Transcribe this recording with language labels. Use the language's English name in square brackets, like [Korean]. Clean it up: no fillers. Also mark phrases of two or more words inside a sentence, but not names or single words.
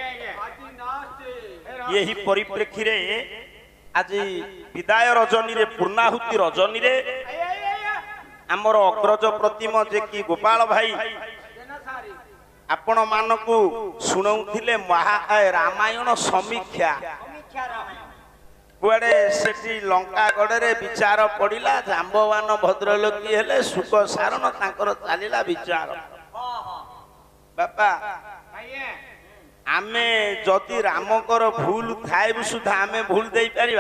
[Odia] ଯହି ପରିପ୍ରେକ୍ଷୀ ରେ ଆଜ ବିଦାୟ ରଜନୀ ରେ ପୂର୍ଣ୍ଣାହୁତି ରଜନୀ ରେ ଆମର ଅଗ୍ରଜ ପ୍ରତିମ ଯେ କି ଗୋପାଳ ଭାଇ ଆପଣ ମାନଙ୍କୁ ଶୁଣାଉଥିଲେ ମହା ରାମାୟଣ ସମୀକ୍ଷା କୁଆଡେ ସେଠି ଲଙ୍କା ଗଡରେ ବିଚାର ପଡିଲା ଜାମ୍ବବାନ ଭଦ୍ରଲୋକୀ ହେଲେ ସୁକ ସାରଣ ତାଙ୍କର ଚାଲିଲା ବିଚାର। ବାପା ଆମେ ଯଦି ରାମଙ୍କର ଭୁଲ ଥାଏ ବି ସୁଦ୍ଧା ଆମେ ଭୁଲ ଦେଇପାରିବା?